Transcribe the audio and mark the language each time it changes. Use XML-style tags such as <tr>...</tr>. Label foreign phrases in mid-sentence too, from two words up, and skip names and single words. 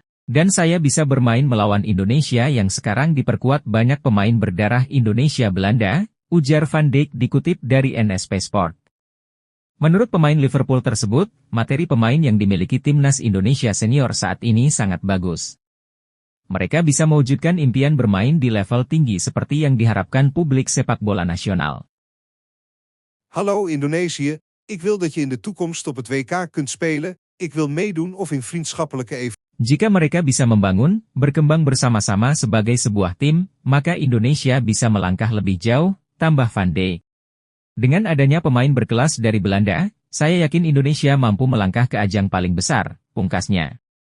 <id>Dan saya bisa bermain melawan Indonesia yang sekarang diperkuat banyak pemain berdarah Indonesia-Belanda, ujar Van Dijk dikutip dari NSP Sport. Menurut pemain Liverpool tersebut, materi pemain yang dimiliki timnas Indonesia senior saat ini sangat bagus. Mereka bisa mewujudkan impian bermain di level tinggi seperti yang diharapkan publik sepak bola nasional.</id> <nl>Hallo Indonesië, ik wil dat je in de toekomst op het WK kunt spelen, ik wil meedoen of in vriendschappelijke evenementen.</nl> <id>Jika mereka bisa membangun, berkembang bersama-sama sebagai sebuah tim, maka Indonesia bisa melangkah lebih jauh, tambah Van Dijk. Dengan adanya pemain berkelas dari Belanda, saya yakin Indonesia mampu melangkah ke ajang paling besar, pungkasnya.</id>